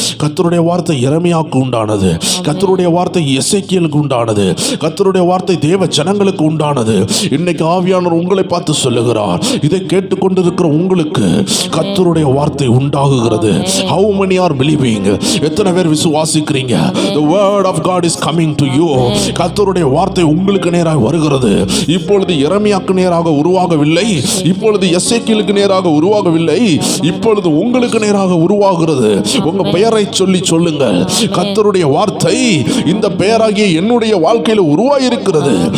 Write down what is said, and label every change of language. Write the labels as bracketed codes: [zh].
[ta] கர்த்தருடைய வார்த்தை எரேமியாவுக்கு உண்டானது, கர்த்தருடைய வார்த்தை எசேக்கியேலுக்கு உண்டானது, கர்த்தருடைய வார்த்தை தேவ ஜனங்களுக்கு உண்டானது. இன்னைக்கு ஆவியானவர் உங்களை பார்த்து சொல்லுகிறார், இதை கேட்டுக்கொண்டிருக்கிற உங்களுக்கு கர்த்தருடைய வார்த்தை உண்டாகுகிறது. [en] How many are believing? [ta] எத்தனை பேர் விசுவாசிக்கிறீங்க? [en] The word of God is coming to you. [ta] கர்த்தருடைய வார்த்தை உங்களுக்கு நேராக வருகிறது. இப்பொழுது எரேமியாவுக்கு நேராக உருவாகவில்லை, இப்பொழுது எசேக்கியேலுக்கு நேராக உருவாகவில்லை, இப்பொழுது உங்களுக்கு நேராக உருவாகிறது. உங்க பெயரை சொல்லி சொல்லுங்கள், கர்த்தருடைய வார்த்தை இந்த பெயராகிய என்னுடைய வாழ்க்கையில உருவாகி இருக்கிறது.